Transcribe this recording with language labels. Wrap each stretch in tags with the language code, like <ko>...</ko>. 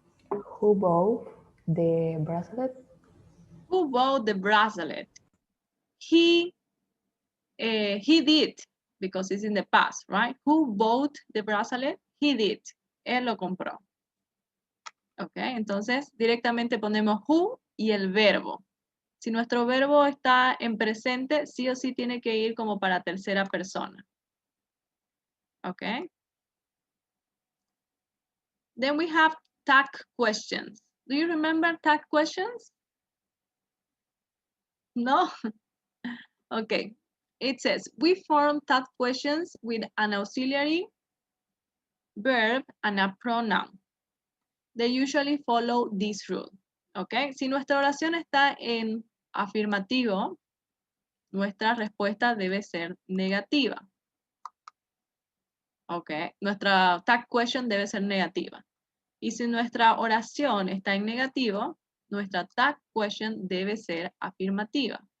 <en>Who bought the bracelet? Who bought the bracelet? He did, because it's in the past, right? Who bought the bracelet? He did.</en> <es>Él lo compró. Ok, entonces directamente ponemos who y el verbo. Si nuestro verbo está en presente, sí o sí tiene que ir como para tercera persona. Ok.</es> <en>Then we have tag questions. Do you remember tag questions? No? Okay. It says, we form tag questions with an auxiliary verb and a pronoun. They usually follow this rule. Okay.</en> <es>Si nuestra oración está en afirmativo, nuestra respuesta debe ser negativa. Ok. Nuestra tag question debe ser negativa. Y si nuestra oración está en negativo, nuestra tag question debe ser afirmativa.</es>